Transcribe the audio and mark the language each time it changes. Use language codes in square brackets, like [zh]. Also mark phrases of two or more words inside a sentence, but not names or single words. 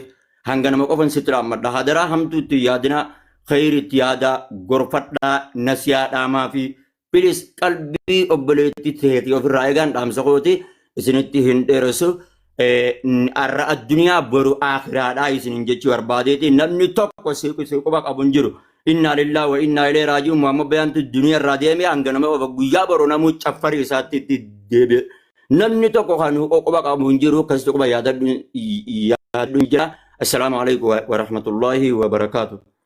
[om] Hanga nama qofan sitti dhaammadha. Hadaraa hamtuutti yaadinaa khayriitti yaadaa gorfadhaa nasiyaadhaamaa fi bilis qalbii obboleettii teetii ofirraa eegaan dhaamsa kooti isinitti hin dheeressu. Arra addunyaa boru akhiraadhaa isinin jechuu barbaadeeti namni tokko si quba qabu hin jiru. [ar] إنا لله وإنا إليه راجعون [om] Muhammad bayantu duuniyaa irraa deeme hanga nama guyyaa boru namuu caffarii isaatti deebi'e. Namni tokko kan quba qabu hin jiru akkasitti quba yaadadhu jira. [ar] السلام عليكم ورحمة الله وبركاته.